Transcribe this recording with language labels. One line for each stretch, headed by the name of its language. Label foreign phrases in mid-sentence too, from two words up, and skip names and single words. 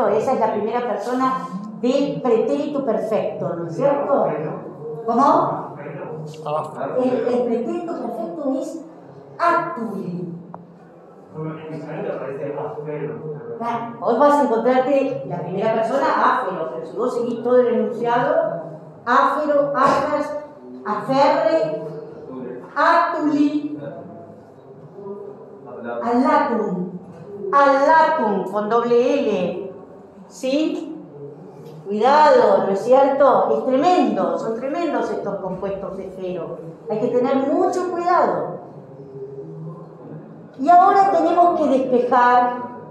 Spanish: Esa es la primera persona del pretérito perfecto, ¿no es cierto? ¿Cómo? El pretérito perfecto es atuli. Hoy vas a encontrarte la primera persona áfero, pero si vos seguís todo el enunciado,
Latin: áfero, afras, aferre, atuli, allatum,
Spanish: con doble L, ¿sí? Cuidado, ¿no es cierto? Es tremendo, son tremendos estos compuestos de fero. Hay que tener mucho cuidado. Y ahora tenemos que despejar